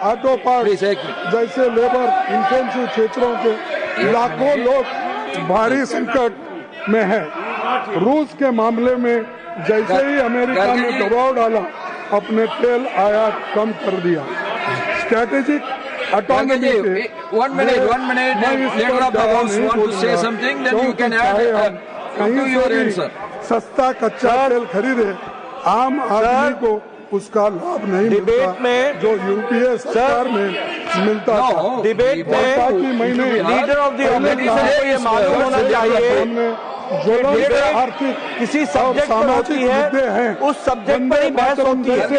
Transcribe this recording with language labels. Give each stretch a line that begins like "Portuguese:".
Hindi: Auto part जैसे labour intensive क्षेत्रों के लाखों लोग भारी संकट में है। रूस के मामले में जैसे ही अमेरिका ने दबाव डाला, अपने तेल आयात कम कर दिया। स्ट्रैटेजिक autonomy से
English: 1 minute, leader of the house want to say something, then you can add to your answer.
Hindi: सस्ता कच्चा तेल खरीदे, आम आदमी को उसका लाभ नहीं मिलता में जो यूपीए सरकार में मिलता था। डिबेट में लीडर ऑफ द ऑपोजिशन को ये मालूम होना चाहिए जो आर्थिक किसी सब्जेक्ट पर होती है, उस सब्जेक्ट पर ही बहस होती है।